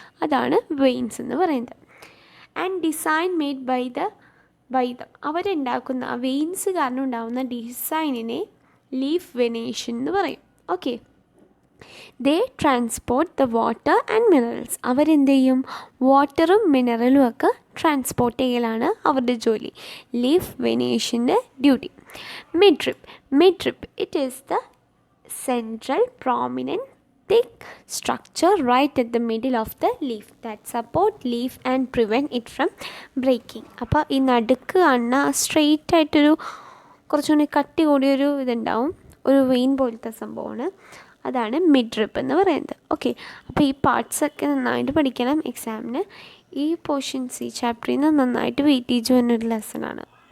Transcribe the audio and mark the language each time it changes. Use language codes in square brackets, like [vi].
[ml] അതാണ് വെയിൻസ് എന്ന് പറയുന്നത്. [en] and design made by them [ml] അവരുണ്ടാക്കുന്ന ആ വെയിൻസ് കാരണം ഉണ്ടാകുന്ന ഡിസൈനിനെ ലീഫ് വെനേഷൻ എന്ന് പറയും. [en] Okay, they transport the water and minerals. [ml] അവരെന്ത് ചെയ്യും, വാട്ടറും മിനറലും ഒക്കെ ട്രാൻസ്പോർട്ട് ചെയ്യലാണ് അവരുടെ ജോലി, leaf വെനേഷൻ്റെ duty. [en] Midrib it is the central prominent thick structure right at the middle of the leaf that support leaf and prevent it from breaking. [ml] അപ്പോൾ ഈ നടുക്ക് കാണുന്ന സ്ട്രെയിറ്റ് ആയിട്ടൊരു കുറച്ചുകൂടി കട്ടി കൂടിയൊരു ഇതുണ്ടാവും, ഒരു വെയിൻ പോലത്തെ സംഭവമാണ്, അതാണ് മിഡ്രിപ്പ് എന്ന് പറയുന്നത്. ഓക്കെ, അപ്പോൾ ഈ പാർട്സൊക്കെ നന്നായിട്ട് പഠിക്കണം എക്സാമിന്. ഈ പോർഷൻസ് ഈ ചാപ്റ്ററിൽ നിന്ന് നന്നായിട്ട് വെയിറ്റേജ് വന്നൊരു ലെസണാണ്.